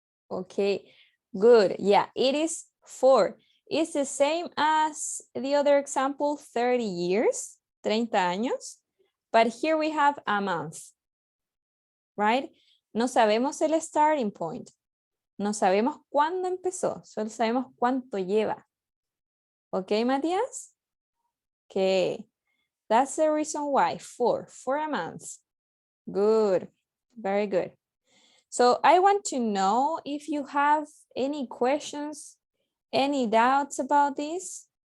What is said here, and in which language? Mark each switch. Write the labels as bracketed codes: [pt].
[en] Okay, good. Yeah, it is for. It's the same as the other example, 30 years, 30 años. But here we have a month, right? [es] No sabemos el [en] starting point. [es] No sabemos cuándo empezó, solo sabemos cuánto lleva. [en] Okay, Matías? Okay, that's the reason why, for a month. Good, very good. So I want to know if you have any questions, any doubts about this?